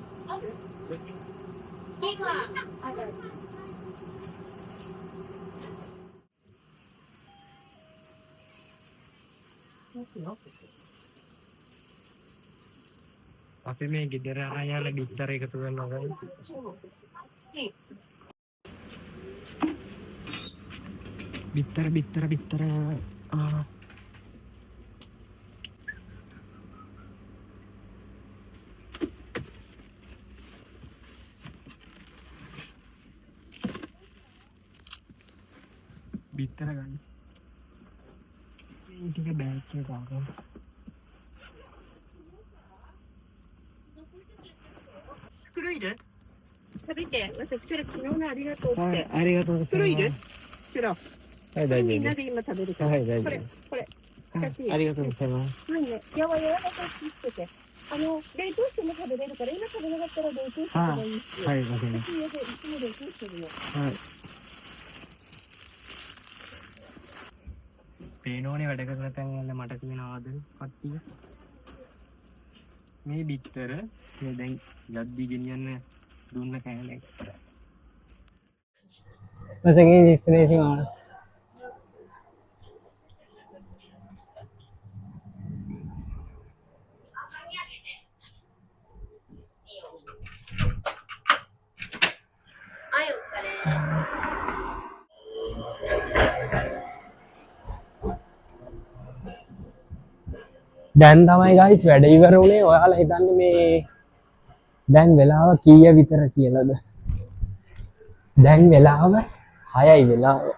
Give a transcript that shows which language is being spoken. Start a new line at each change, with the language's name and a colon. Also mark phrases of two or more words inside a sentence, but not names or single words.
Japanese: チキンは
Sinhala: අපි මේ ගෙදර ආයාල බිත්තර එකතු කරනවා guys. බිත්තර බිත්තර ගන්න. මේ ටික බෑග් එකට දාගන්න.
Japanese: 袋いる？食べて、私から昨日のありがとうって。はい、ありがとうござ袋いるいます。袋。はい、大丈夫です。みんなで今食べるから。はい、大丈夫これで、す。これ。はい、ありがとうございます。はいね。やわやわらかくしてて。冷凍しても食べれるから、今食べなかったら冷凍してもいいし。はい、わかります。私家でいつも冷凍してるよ。はい.
Sinhala: ස්පේනෝනේ වැඩ කරන තැන් වල මට තියෙනවාද කට්ටිය? මේ බිත්තර මේ දැන් යද්දි ගෙනියන්න දුන්න කෑල්ල එක.
Japanese: お先に失礼します。はい、お疲れ。
Sinhala: දැන් තමයි ගයිස් වැඩ ඉවර වුණේ. ඔයාලා හිතන්නේ මේ දැන් වෙලාව කීය විතර කියලාද? දැන් වෙලාව 6යි වෙලාව.